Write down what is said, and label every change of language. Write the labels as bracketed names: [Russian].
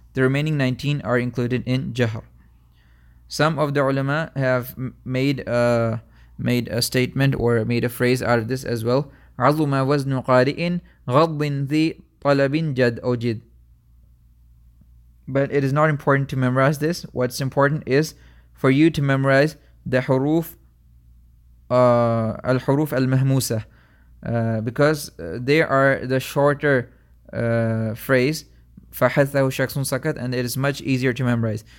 [English] The remaining 19 are included in jahr. Some of the ulama have made a statement or made a phrase out of this as well. [Arabic] عظم وزن قارئ غضب ذي طلب جد أجد. [English] But it is not important to memorize this. What's important is for you to memorize the huruf al-huruf al-mahmusa, because they are the shorter phrase [Arabic] فَحَثَّهُ شَخْصٌ سَكَتْ, [English] and it is much easier to memorize.